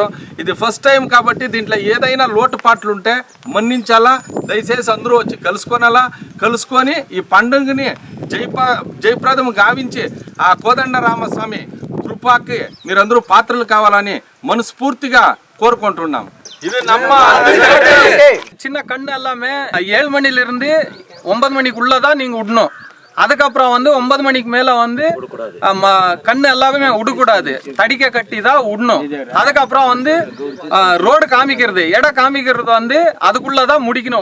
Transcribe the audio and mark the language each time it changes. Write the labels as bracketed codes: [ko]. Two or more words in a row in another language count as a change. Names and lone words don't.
[te] ఇది [en] first time [te] కాబట్టి దీంట్లో ఏదైనా లోటుపాట్లు ఉంటే మన్నించాలా. దయచేసి అందరూ వచ్చి కలుసుకొని ఈ పండుగని జయప్రదం గావించి ఆ కోదండరామస్వామి కృపాకి మీరందరూ పాత్రలు కావాలని మనస్ఫూర్తిగా கோர்க்கொண்டுள்ளோம். [ta] இது நம்ம சின்ன கண்ணு எல்லாமே 7 மணிலிருந்து 9 மணிக்குள்ளதான் நீங்க விடணும். அதுக்கப்புறம் 9 மணிக்கு மேல கண்ணு எல்லாமே விடக்கூடாது, தடிக்க கட்டி தான் விடணும். அதுக்கப்புறம் ரோடு காமிக்கிறது, இடம் காமிக்கிறது அதுக்குள்ளதான் முடிக்கணும்.